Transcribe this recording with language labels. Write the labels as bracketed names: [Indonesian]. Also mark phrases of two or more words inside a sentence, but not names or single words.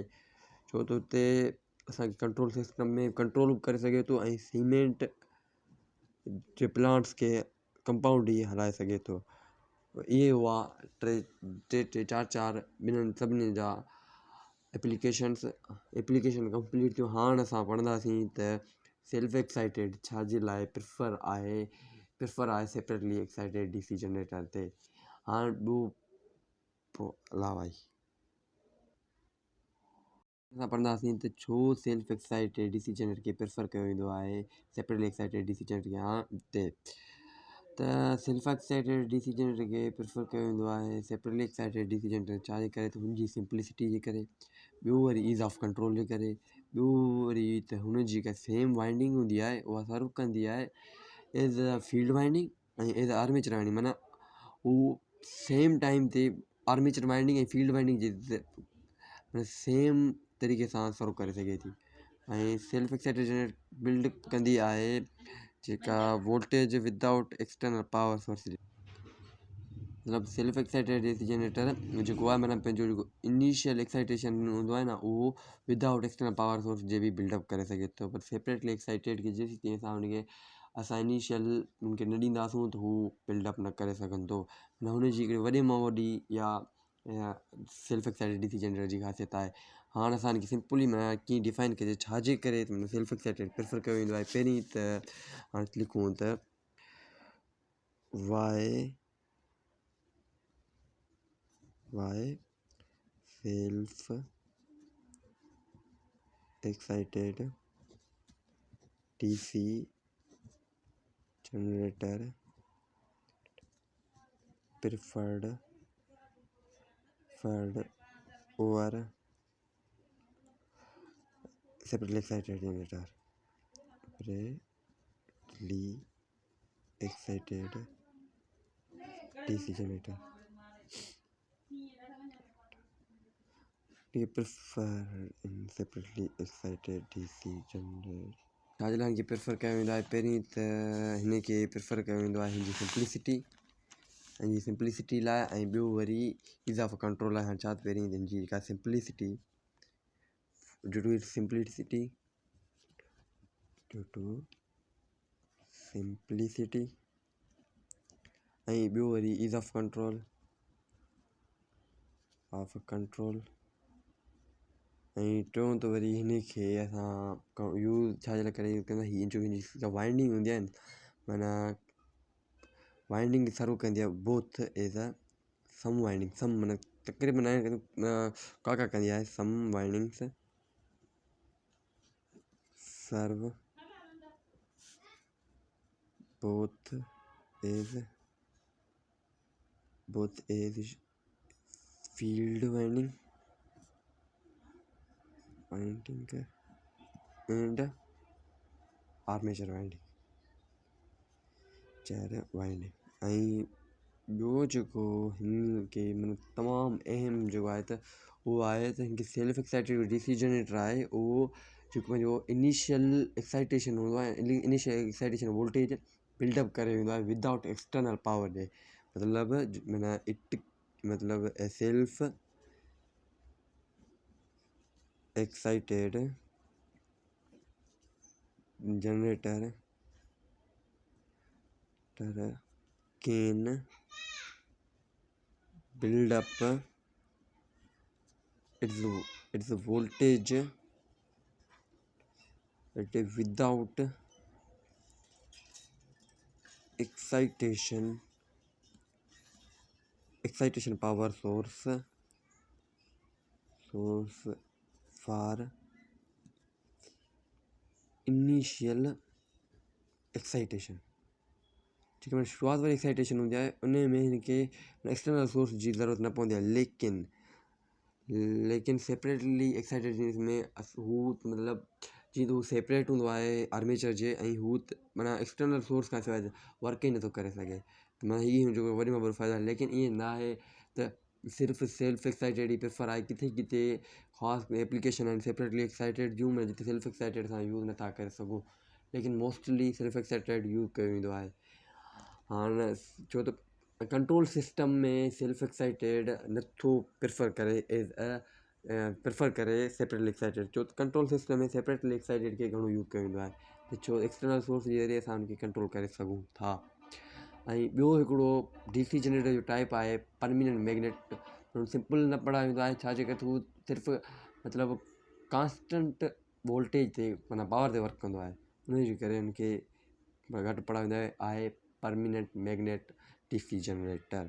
[Sindhi] छो त हुते असांखे [English] control system [Sindhi] में कंट्रोल बि करे सघे थो ऐं सीमेंट जे प्लांट्स खे कंपाउंड ई हलाए सघे थो। इहे हुआ टे चारि ॿिन्हिनि सभिनी जा [English] application complete [Sindhi] थियो। हाणे असां पढ़ंदासीं त [English] self excited [Sindhi] छाजे लाइ प्रिफर आहे [English] separately excited DC generator [Sindhi] ते। हाणे ॿियो पोइ अलावा असां पढ़ंदासीं त छो [English] self excited DC generator [Sindhi] खे प्रिफर कयो वेंदो आहे [English] separately excited DC generator [Sindhi] खे। हिते त [English] self excited DC generator [Sindhi] खे प्रिफर कयो वेंदो आहे [English] separately excited DC generator [Sindhi] छाजे करे? त हुनजी सिंप्लिसिटी जे करे, ॿियो वरी [English] ease of control [Sindhi] जे करे, ॿियो वरी त हुनजी जेका [English] same winding [Sindhi] हूंदी आहे उहा सर्व कंदी आहे [English] as a field winding [Sindhi] ऐं [English] as a armature winding. [Sindhi] माना हू [English] same time [Sindhi] ते [English] armature winding [Sindhi] ऐं [English] field winding [Sindhi] जे सेम तरीक़े सां सर्व करे सघे थी। [English] ऐं self excited generator build [Sindhi] कंदी आहे जेका [English] voltage without external power source. [Sindhi] मतिलबु [English] self excited DC generator [Sindhi] जेको आहे माना पंहिंजो जेको [English] initial excitation [Sindhi] हूंदो आहे न, उहो [English] without external power source [Sindhi] जे बि बिल्डअप करे सघे थो। पर [English] separately excited [Sindhi] खे जेसीं तीअं सां हुनखे असां इनिशियल उनखे न ॾींदासूं त हू बिल्डअप न करे सघंदो। न हुनजी हिकिड़ी वॾे मां वॾी या [English] self excited DC generator [Sindhi] जी ख़ासियत आहे। हाणे असां हिनखे सिंपली माना कीअं डिफाइन कजे छाजे करे [English] self excited prefer [Sindhi] कयो वेंदो आहे। पहिरीं त हाणे लिखूं त [English] why self excited DC generator preferred over separately excited generator. separately excited DC generator prefer in separately excited DC generator [Sindhi] छाजे लाइ हिनखे प्रिफर कयो वेंदो आहे? पहिरीं त हिनखे प्रिफर कयो वेंदो आहे हिनजी सिंप्लिसिटी लाइ, ऐं ॿियो वरी [English] ease of control [Sindhi] लाइ। हाणे छा त पहिरीं हिनजी जेका [English] simplicity due to simplicity [Sindhi] ऐं ॿियो वरी [English] ease of control [Sindhi] ऐं टियों त वरी हिनखे असां यूज़ छाजे लाइ करे यूज़ कंदा? हीअ जो हिनजी वाइंडिंग हूंदी आहे न, माना [English] winding serve [Sindhi] कंदी आहे [English] both as a sum winding, [Sindhi] सम माना तक़रीबन का कंदी आहे [English] sum windings serve both as field winding and armature winding. [Sindhi] ऐं ॿियो जेको हिनखे माना तमामु अहम जेको आहे त उहो आहे त हिनखे [English] self excited DC generator [Sindhi] आहे उहो जेको पंहिंजो [English] initial excitation [Sindhi] हूंदो आहे, [English] initial excitation voltage buildup [Sindhi] करे वेंदो आहे [English] without external power [Sindhi] ॾे, मतिलबु माना [English] इट मतिलबु सेल्फ excited generator can build up its voltage without excitation power source for initial excitation। [Hindi] ठीक है, [Sindhi] शुरुआत वारी एक्साइटेशन हूंदी आहे उन में हिनखे [English] external source [Sindhi] जी ज़रूरत न पवंदी आहे, लेकिन [English] separately excited [Sindhi] में हू मतिलबु जीअं त हू सेपरेट हूंदो आहे आर्मेचर जे, ऐं हू माना [English] external source [Sindhi] खां सवाइ वर्क ई नथो करे सघे। त माना हीअ जेको वॾे में वॾो फ़ाइदो आहे, लेकिन ईअं न आहे त सिर्फ़ु [English] self excited [Sindhi] ई प्रिफर आहे। किथे किथे ख़ासि एप्लीकेशन आहिनि [English] separately excited [Sindhi] जूं, जिते [English] self excited [Sindhi] सां यूज़ नथा करे सघूं, लेकिन [English] mostly self excited use [Sindhi] कयो वेंदो आहे। हाणे छो त [English] control system [Sindhi] में [English] self excited [Sindhi] नथो प्रिफर करे [English] separately excited, [Sindhi] छो त [English] control system [Sindhi] में [English] separately excited [Sindhi] खे घणो यूज़ कयो वेंदो आहे, त छो [English] external source [Sindhi] जे ज़रिए असां उनखे कंट्रोल करे सघूं था। ऐं ॿियो हिकिड़ो [English] DC generator [Sindhi] जो टाइप आहे [English] permanent magnet. [Sindhi] सिंपल न पढ़ायो वेंदो आहे, छाजे करे हू सिर्फ़ु मतिलबु [English] constant voltage [Sindhi] ते माना पावर ते वर्क कंदो आहे, उनजे करे उनखे घटि पढ़ायो वेंदो आहे [English] permanent magnet DC generator.